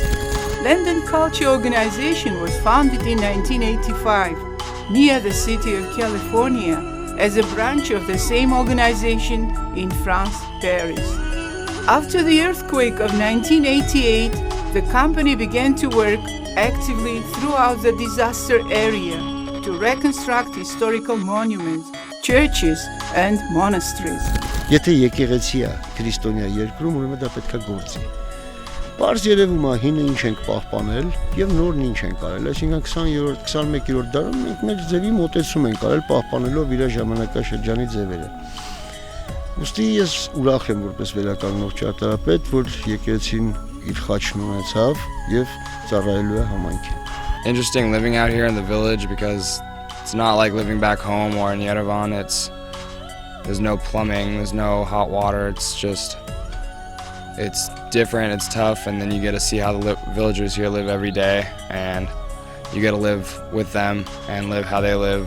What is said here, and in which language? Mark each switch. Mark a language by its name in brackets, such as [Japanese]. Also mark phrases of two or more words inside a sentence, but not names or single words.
[English] Land and Culture Organization was founded in 1985 near the city of California as a branch of the same organization in France, Paris. After the earthquake of 1988, the company began to work actively throughout the disaster area to reconstruct historical monuments, churches and monasteries. [Armenian] Եթե եկեղեցիա քրիստոնյա երկրում, ուրեմն դա պետք է գործի։ Պարզ երևում է հինը ինչ ենք պահպանել եւ նորն ինչ ենք արել, այսինքն 20-րդ, 21-րդ դարում մենք մեր ձևի մոտեցում ենք արել պահպանելով իր ժամանակաշրջանի ձևերը։ Ոստի ես ուրախ եմ որպես վերականգնող ճարտարապետ, որ եկեղեցին իր խաչն ունեցավ եւ ծառայելու է համայնքին։ [English] Interesting living out here in the village because it's not like living back home or in Yerevan. There's no plumbing, there's no hot water. It's different, it's tough, and then you get to see how the villagers here live every day, and you get to live with them and live how they live.